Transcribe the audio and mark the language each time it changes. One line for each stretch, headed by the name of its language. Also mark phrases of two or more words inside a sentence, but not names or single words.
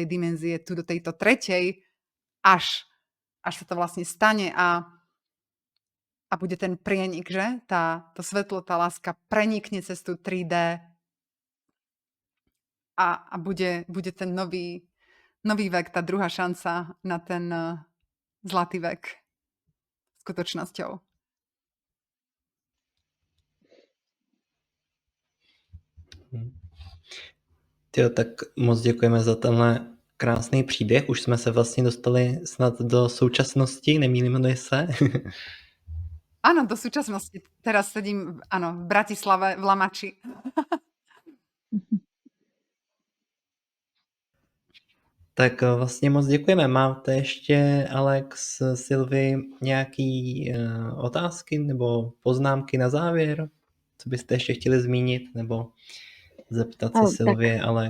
Slovak: dimenzie tu do tejto 3., až sa to vlastne stane a bude ten prienik, že? To svetlo, tá láska prenikne cez tú 3D a bude ten nový vek, tá druhá šanca na ten zlatý vek skutočnosťou.
Czech: Tyjo, tak moc děkujeme za tenhle krásný příběh. Už jsme se vlastně dostali snad do současnosti, nemýlím se.
Slovak: Áno, do súčasnosti. Teraz sedím, áno, v Bratislave, v Lamači.
Czech: Tak vlastně moc děkujeme. Máte ještě, Alex, Sylvie, nějaký otázky nebo poznámky na závěr? Co byste ještě chtěli zmínit nebo zeptat se Sylvie, Alex?